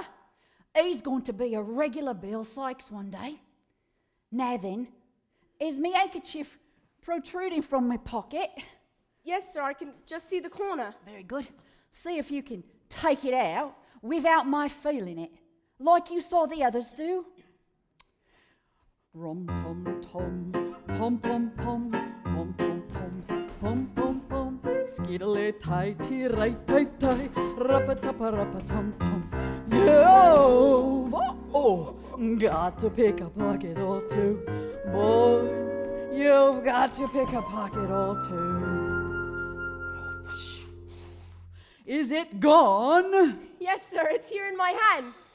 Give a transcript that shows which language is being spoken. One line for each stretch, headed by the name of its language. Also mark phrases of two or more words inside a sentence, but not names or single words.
English: He's going to be a regular Bill Sykes one day. Now then, is me handkerchief protruding from my pocket? Yes, sir, I can just see the corner. Very good. See if you can take it out without my feeling it, like you saw the others do. Rum tum tum, pum pum pum, pum pum pum, pum pum pum, skiddly tighty right tight tie, rappa tappa rappa tum tum. Yo, oh, got to pick a pocket or two, boys. You've got to pick a pocket or two. Is it gone? Yes, sir, it's here in my hand.